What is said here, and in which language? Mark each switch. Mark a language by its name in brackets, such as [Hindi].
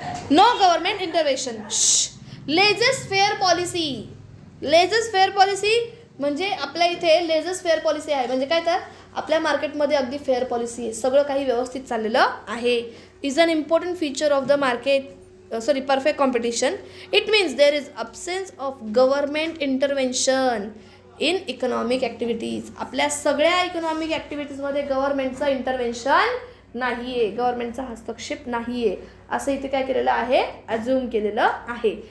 [English] No government intervention. Laissez faire policy. [Marathi] लेझेस fair policy म्हणजे आपल्या इथे लेझेस फेअर पॉलिसी आहे. म्हणजे काय, तर आपल्या मार्केटमध्ये अगदी फेअर पॉलिसी आहे, सगळं काही व्यवस्थित चाललेलं आहे. [English] Is an important feature of the market perfect competition. It means there is absence of government intervention in economic activities. [Marathi] आपल्या सगळ्या इकॉनॉमिक ॲक्टिव्हिटीजमध्ये गव्हर्नमेंटचं इंटरव्हेन्शन नाही आहे, गव्हर्नमेंटचा हस्तक्षेप नाही आहे, असं इथे काय केलेलं आहे, अज्युम केलेलं आहे.